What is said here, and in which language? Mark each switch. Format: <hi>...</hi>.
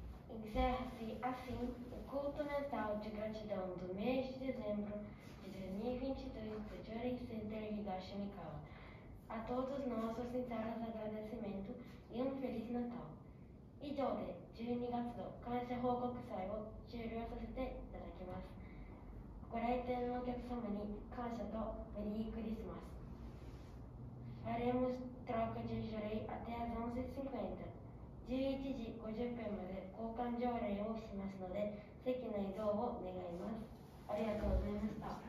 <pt>Encerra-se assim o culto mensal de gratidão do mês de dezembro de 2022 do Diorei Center Higashi Mikawa. A todos nossos sinceros agradecimentos e Feliz Natal.</pt> <ja>以上で12月の感謝報告祭を終了させていただきます。ご来店のお客様に感謝とメリークリスマス。</ja> <pt>Faremos troca de Diorei até as 11h50。</pt> <ja>11時50分まで交換条例をしますので、席の移動を願います。ありがとうございます。</ja>